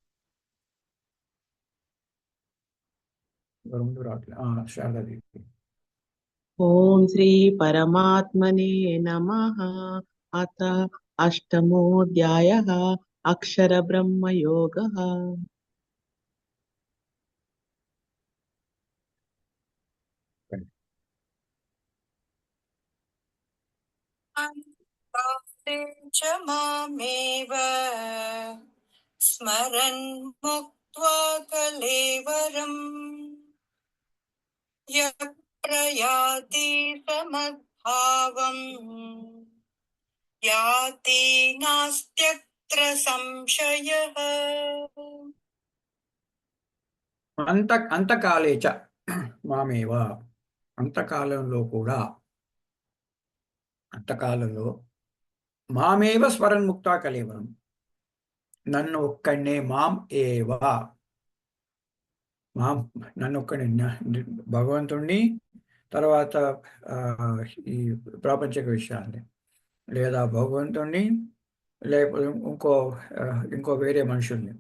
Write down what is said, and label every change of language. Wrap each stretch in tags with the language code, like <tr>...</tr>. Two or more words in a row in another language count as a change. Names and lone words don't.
<te>ముందు రావట్లేదు. శారదాదేవి.</te> <sa>ఓం శ్రీ పరమాత్మనే నమః. అత అష్టమోऽధ్యాయः అక్షర బ్రహ్మ యోగः. च मामेव स्मरन् मुक्त्वा कलेवरम् यः प्रयाति समद्भावम् याति नास्त्यत्र संशयः. అంతకాలేచ మామేవ. అంతకాలంలో మామేవ స్మరణ్ముక్తా కలేవరం.</sa> <te>నన్ను ఒక్కడినే నన్ను ఒక్కడిని భగవంతుణ్ణి, తర్వాత ఈ ప్రాపంచిక విషయాన్ని, లేదా భగవంతుణ్ణి, లేకపోతే ఇంకో వేరే మనుషుల్ని.</te>